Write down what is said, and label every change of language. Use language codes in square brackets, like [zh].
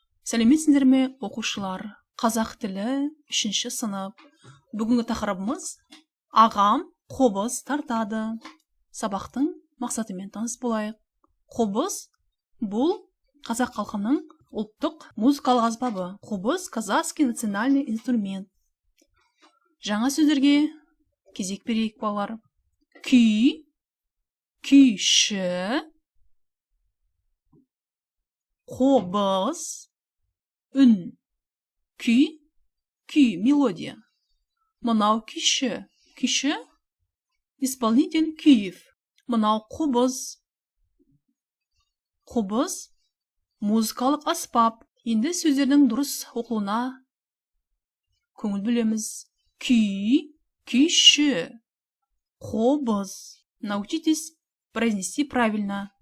[kk] Сәлеметсіздер ме, оқушылар? Қазақ тілі 3-ші сынып. Бүгінгі тақырыбымыз ағам қобыз тартады. Сабақтың мақсатымен таныс болайық. Қобыз бұл қазақ халқының ұлттық музыкалық аспабы. [ru] Қобыз казахский национальный инструмент. [kk] Жаңа сөздерге кезек берейік, балалар. Күй, күйші, қобыз, үн. Күй, [ru] мелодия. [kk] Мынау күйші, [ru] исполнитель күйів. [kk] Мынау қобыз, музыкалық аспап. Енді сөздердің дұрыс оқылуына көңіл бөлеміз. Күй, күйші, қобыз. [ru] Научитесь произнести правильно.